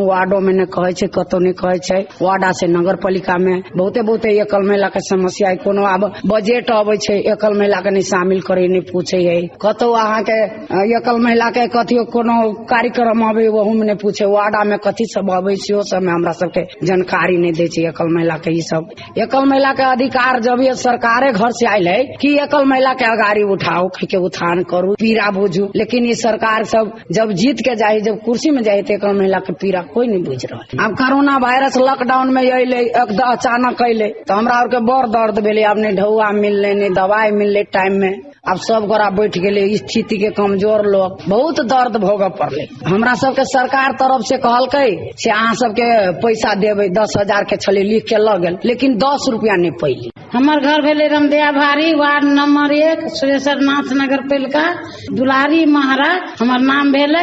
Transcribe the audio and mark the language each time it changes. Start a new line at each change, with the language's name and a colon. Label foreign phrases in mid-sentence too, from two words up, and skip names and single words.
Maithili: वार्डो में नहीं कहे छै, कतो नहीं कहे छै। वार्डा से नगर पालिका में बहुते एकल महिला के समस्या है। कोनो अब बजट अबै छै, एकल महिला के नहीं शामिल करे, नहीं पूछे है। कतो अहाँ के एकल महिला के कथियो कोनो कार्यक्रम आवे वहू में पूछे वार्डा में कथी सब आवे छै सब में हमरा सबके जानकारी नहीं दे छै। एकल महिला के ई सब एकल महिला के अधिकार जब ये सरकारे घर से आयल है कि एकल महिला के अगाड़ी उठाओ के उत्थान करू पीड़ा बुझू, लेकिन ये सरकार सब जब जीत के जाए जब कुर्सी में जाए तो एकल महिला के पीड़ा कोई नहीं बुझ रहा। अब कोरोना वायरस लॉकडाउन में अले अचानक अले तो हमरा और के बड़ दर्द भेले। अब नहीं ढौआ मिलले नहीं दवाई मिलले टाइम में, अब सब गोरा बैठ गए स्थिति के कमजोर लोग बहुत दर्द भोग पड़ले। हमरा सबके सरकार तरफ से कहलकै से अहाँ सबके पैसा देवे 10,000 के छले लिख के ल गेल, लेकिन 10 रुपया नहीं पैली। हमार घर भेले रमदेया भारी वार्ड नंबर 1 सुरेश्वरनाथ नगर पालिका दुलारी महारा। हमार नाम भेले।